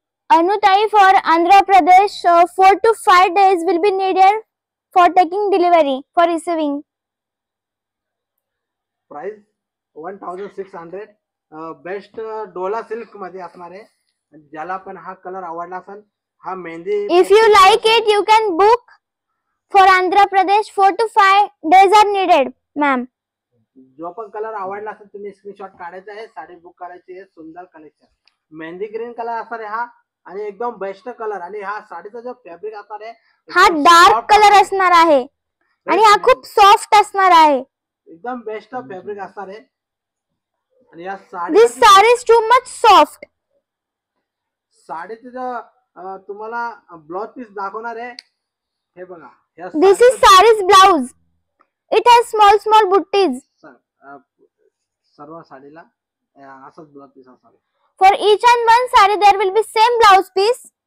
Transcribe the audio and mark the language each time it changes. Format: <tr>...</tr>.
<en>Anutai, for Andhra Pradesh, 4 to 5 days will be needed for taking delivery, for receiving. Price 1600.</en> <mr>Best Dola silk मध्ये असणार आहे. ज्याला पण हा कलर आवडला असेल, हा mehndi.</mr> <en>If you like it, you can book for Andhra Pradesh. 4 to 5 days are needed, ma'am.</en> <mr>जो पण कलर आवडला असेल तुम्ही स्क्रीनशॉट काढायचा आहे, साडी बुक करायची आहे. सुंदर कलेक्शन. मेहंदी ग्रीन कलर असणार आहे हा, आणि एकदम बेस्ट कलर. आणि हा साडीचा जो फॅब्रिक असणार आहे हा डार्क कलर असणार आहे आणि हा खूप सॉफ्ट असणार आहे. एकदम बेस्ट फॅब्रिक असणार आहे. आणि या</mr> <en>This saree is too much soft.</en> <mr>साडीचं जो तुम्हाला ब्लाउज पीस दाखवणार आहे, हे बघा.</mr> <en>This is saree's blouse. It has small butties.</en> <mr>सर्व साडीला असंच ब्लाउज पीस असणार आहे.</mr> <en>For each and one saree there will be same blouse piece.</en>